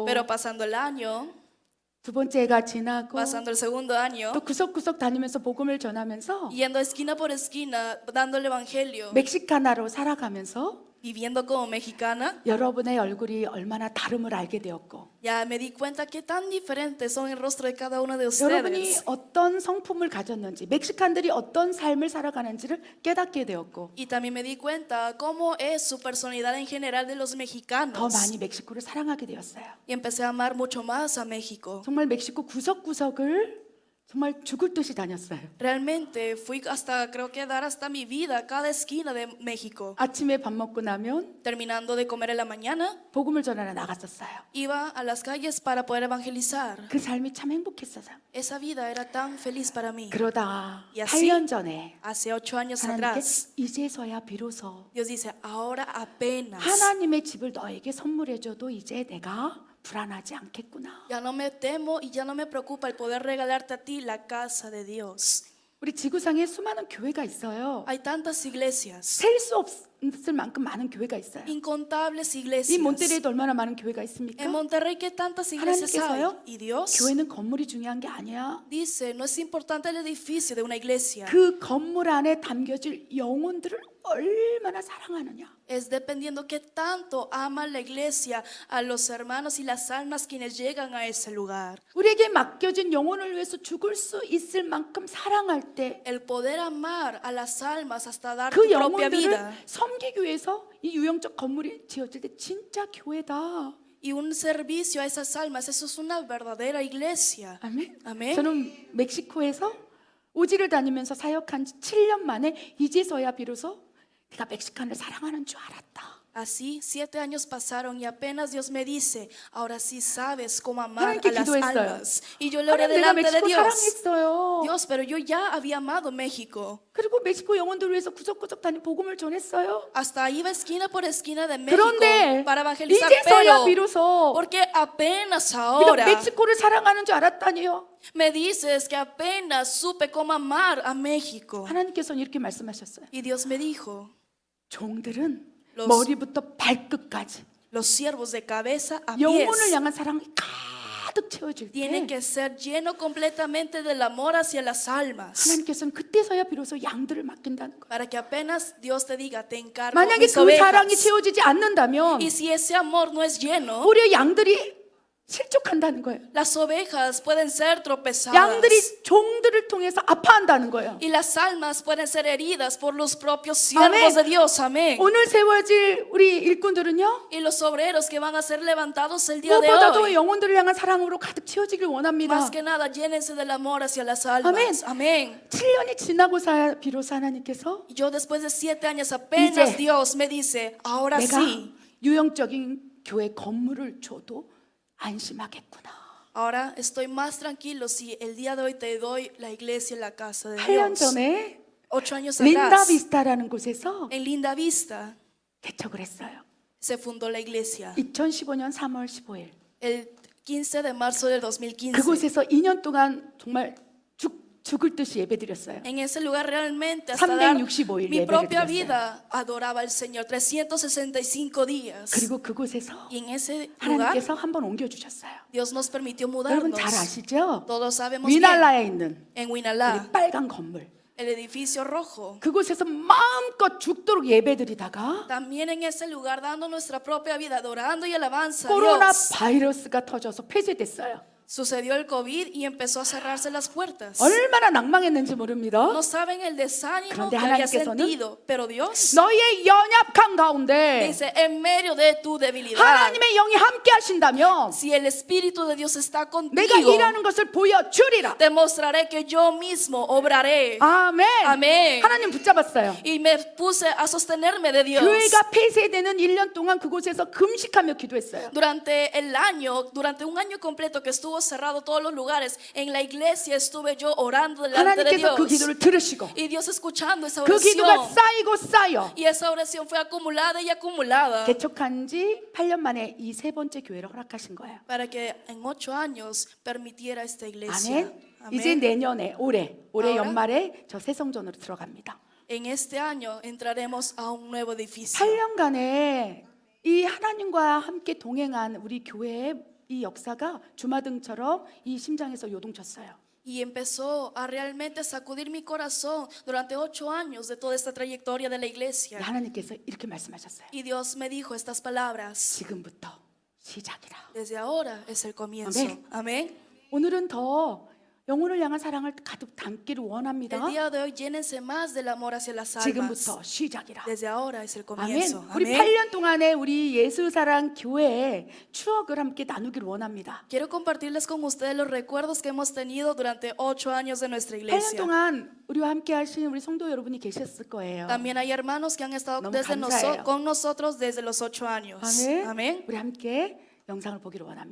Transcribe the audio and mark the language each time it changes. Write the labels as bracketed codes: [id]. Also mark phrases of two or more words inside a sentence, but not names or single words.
[es] Pero pasando el año, [ko] 두 번째 해가 지나고 [es] pasando el segundo año, [ko] 또 구석구석 다니면서 복음을 전하면서 [es] yendo esquina por esquina, dando el evangelio, [ko] 멕시카나로 살아가면서 [es] viviendo como mexicana, [ko] 여러분의 얼굴이 얼마나 다름을 알게 되었고, [es] ya me di cuenta que tan diferentes son el rostro de cada uno de [ko] 여러분이 [es] ustedes. [ko] 어떤 성품을 가졌는지, 멕시칸들이 어떤 삶을 살아가는지를 깨닫게 되었고, [es] Y también me di cuenta cómo es su personalidad en general de los [ko] 더 [es] mexicanos. [ko] 많이 멕시코를 사랑하게 되었어요. [es] Y empecé a amar mucho más a México. [ko] 정말 멕시코 구석구석을 정말 죽을 듯이 다녔어요. [es] Realmente fui hasta, creo que dar hasta mi vida a cada esquina de México. [ko] 아침에 밥 먹고 나면 [es] Terminando de comer en la mañana, [ko] 복음을 전하러 나갔었어요. [es] iba a las calles para poder evangelizar. [ko] 그 삶이 참 행복했어요. [es] Esa vida era tan feliz para mí. [ko] 그러다 [es] Y así, [ko] 8년 전에 [es] hace 8 años [ko] 하나님께 [es] atrás, [ko] 이제서야 비로소 [es] Dios dice, ahora apenas. [ko] 하나님의 집을 너에게 선물해줘도 이제 내가 불안하지 않겠구나. [es] Ya no me temo y ya no me preocupa el poder regalarte a ti la casa de Dios. [ko] 우리 지구상에 수많은 교회가 있어요. [es] Hay tantas iglesias, [ko] 셀 수 없을 만큼 많은 교회가 있어요. [es] incontables [ko] 이 [es] iglesias. [ko] 몬테레이도 얼마나 많은 교회가 있습니까? [es] En Monterrey, ¿qué tantas iglesias hay? [ko] 하나님께서요? [es] Y Dios [ko] 교회는 건물이 중요한 게 아니야. [es] dice, no es importante el edificio de una iglesia, [ko] 그 건물 안에 담겨질 영혼들을 얼마나 사랑하느냐. [es] es dependiendo qué tanto ama la iglesia a los hermanos y las almas quienes llegan a ese lugar. [ko] 우리에게 맡겨진 영혼을 위해서 죽을 수 있을 만큼 사랑할 때 그 [es] El poder amar a las almas hasta dar tu propia vida. [ko] 영혼들을 섬기기 위해서 이 유형적 건물이 지어질 때 진짜 교회다. [es] Y un servicio a esas almas, eso es una verdadera iglesia. [ko] 아멘. 아멘. 저는 멕시코에서 오지를 다니면서 사역한 지 7년 만에 이제서야 비로소 내가 멕시칸을 사랑하는 줄 알았다. [es] Así 7 años pasaron y apenas Dios me dice, ahora sí sabes cómo amar [ko] 하나님께 [es] a las [ko] 기도했어요. [es] almas. Y yo le oré [ko] 하나님 내가 [es] delante de [ko] 멕시코 [es] Dios. [ko] 사랑했어요. [es] Dios, pero yo ya había amado México. [ko] 그리고 멕시코 영혼들을 위해서 구석구석 다니 복음을 전했어요. [es] Hasta iba esquina por esquina de México [ko] 그런데 [es] para evangelizar, [ko] 이제서야 [es] pero [ko] 비로소 [es] porque apenas [ko] 네가 [es] ahora [ko] 멕시코를 사랑하는 줄 알았다니요. [es] me dices que apenas supe cómo amar a México. [ko] 하나님께서는 이렇게 말씀하셨어요. [es] Y Dios me dijo, [ko] 종들은 [es] los- [ko] 머리부터 발끝까지 [es] los siervos de cabeza a [ko] 영혼을 [es] pies [ko] 향한 사랑이 가득 채워질 때 [es] tienen que ser lleno completamente del amor hacia las almas. [ko] 하나님께서는 그때서야 비로소 양들을 맡긴다는 거예요. [es] Para que apenas Dios te diga, te encargo [ko] 만약에 [es] mis [ko] 그 사랑이 [es] ovejas. [ko] 채워지지 않는다면 [es] Y si ese amor no es lleno, [ko] 오히려 양들이 실족한다는 거예요. [es] las ovejas pueden ser tropezadas. [ko] 양들이 종들을 통해서 아파한다는 거예요. [es] Y las almas pueden ser heridas por los propios siervos de Dios. Amén. [ko] 오늘 세워질 우리 일꾼들은요, [es] Y los obreros que van a ser levantados el día de [ko] 무엇보다도 [es] hoy, [ko] 영혼들을 향한 사랑으로 가득 채워지길 원합니다. [es] más que nada, llénense del amor hacia las almas. Amén. [ko] 7년이 지나고서 비로소 하나님께서 [es] Y yo después de 7 años apenas [ko] 이제 [es] Dios me dice, ahora [ko] 내가 [es] sí, [ko] 유형적인 교회 건물을 줘도 안심하겠구나. [es] ahora estoy más tranquilo si el día de hoy te doy la iglesia en la casa de [ko] 8년 [es] Dios. [ko] 전에 [es] 8 años [ko] 린다 [es] atrás, [ko] 비스타라는 곳에서 [es] en Linda Vista, [ko] 개척을 했어요. [es] se fundó la iglesia. [ko] 2015년 3월 15일. [es] El 15 de marzo del 2015. [ko] 그곳에서 2년 동안 정말 죽을 듯이 예배드렸어요. [es] En ese lugar realmente hasta dar [ko] 365일 [es] mi [ko] 예배를 [es] propia [ko] 드렸어요. [es] vida adoraba al Señor 365 días. [ko] 그리고 그곳에서 [es] Y en ese lugar [ko] 하나님께서 한번 옮겨주셨어요. [es] Dios nos permitió [ko] 여러분 [es] mudarnos. [ko] 잘 아시죠? [es] Todos sabemos bien. [ko] 위날라에 있는 [es] En [ko] 우리 [es] Huinalá, [ko] 빨간 건물. [es] el edificio rojo. [ko] 그곳에서 마음껏 죽도록 예배드리다가 [es] También en ese lugar dando nuestra propia vida, adorando y alabanza a [ko] 코로나 [es] Dios. [ko] 바이러스가 터져서 폐쇄됐어요. [es] Sucedió el COVID y empezó a cerrarse las puertas. [ko] 얼마나 낭망했는지 모릅니다. [es] No saben el desánimo [ko] 그런데 [es] que había [ko] 하나님께서는 [es] sentido, pero Dios [ko] 너희의 연약한 가운데 [es] dice, en medio de tu debilidad, [ko] 하나님의 영이 함께 하신다면 [es] si el Espíritu de Dios está [ko] 내가 [es] contigo, [ko] 일하는 것을 보여주리라. [es] te mostraré que yo mismo obraré. [ko] 아멘. 아멘. 하나님 붙잡았어요. [es] Y me puse a sostenerme de Dios. [ko] 교회가 폐쇄되는 1년 동안 그곳에서 금식하며 기도했어요. [es] Durante un año completo que estuvo cerrado todos los lugares, en la iglesia estuve yo orando delante de [ko] 하나님께서 그 [es] Dios. [ko] 기도를 들으시고 [es] Y Dios escuchando esa [ko] 그 기도가 [es] oración. [ko] 쌓이고 쌓여 [es] Y esa oración fue acumulada y acumulada. [ko] 개척한 지 8년 만에 이 세 번째 교회를 허락하신 거예요. [es] Para que en 8 años permitiera esta iglesia. [ko] 아멘. 이제 내년에 올해 [es] ahora, [ko] 연말에 저 새성전으로 들어갑니다. [es] En este año entraremos a un nuevo edificio. [ko] 8년간에 이 하나님과 함께 동행한 우리 교회의 이 역사가 주마등처럼 이 심장에서 요동쳤어요. [es] Y empezó a realmente sacudir mi corazón durante 8 años de toda esta trayectoria de la iglesia. [ko] 하나님께서 이렇게 말씀하셨어요. [es] Y Dios me dijo estas palabras: [ko] 지금부터 시작이라. [es] desde ahora es el comienzo. Amén. Amén. [ko] 오늘은 더 영혼을 향한 사랑을 가득 담기를 [es] El [ko] 원합니다. [es] día de hoy llénense más del amor hacia las almas. [ko] 지금부터 시작이라. [es] Desde ahora es el [ko] 아멘. [es] comienzo. [ko] 우리 [es] Amén. [ko] 8년 동안에 우리 예수사랑 교회의 추억을 함께 나누기를 원합니다. [es] Quiero compartirles con ustedes los recuerdos que hemos tenido durante 8 años de nuestra [ko] 8년 [es] iglesia. [ko] 동안 우리와 함께 하신 우리 성도 여러분이 계셨을 거예요. [es] También hay hermanos que han estado [ko] 너무 감사해요. [es] con nosotros desde los 8 años. [ko] 아멘. [es] Amén. [ko] 우리 함께 영상을 보기를 원합니다.